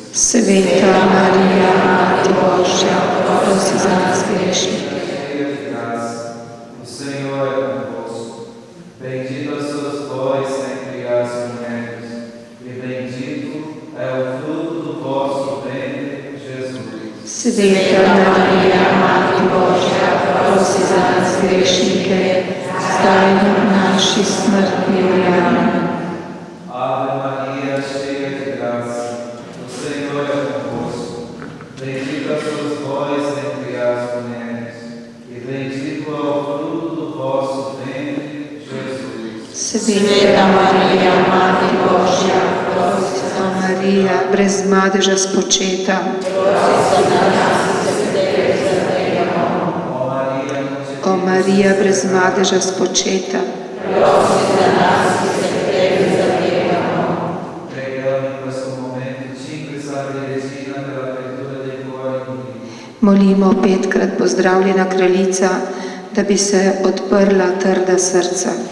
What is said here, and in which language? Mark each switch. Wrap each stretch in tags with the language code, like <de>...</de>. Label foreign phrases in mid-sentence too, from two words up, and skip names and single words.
<sl>Sveta Marija, Mati Božja, prosi za nas grešnike.</sl> <pt>O Senhor é convosco. Bendita sois vós entre as mulheres, e bendito é o fruto do vosso ventre, Jesus.</pt> <sl>Sveta Marija, Mati Božja, prosi za nas grešnike, zdaj in v naši smrtni uri. Amen.</sl> <pt>Ave Maria, cheia de graça, o Senhor é convosco. Bendita sois vós entre as mulheres, e bendito é o fruto do vosso ventre, Jesus.</pt> <sl>Sveta Marija, Mati Božja, prosi za Marija, brez madeža spočeta. O Marija, brez madeža spočeta. Molimo petkrat pozdravljena kraljica, da bi se odprla trda srca.</sl>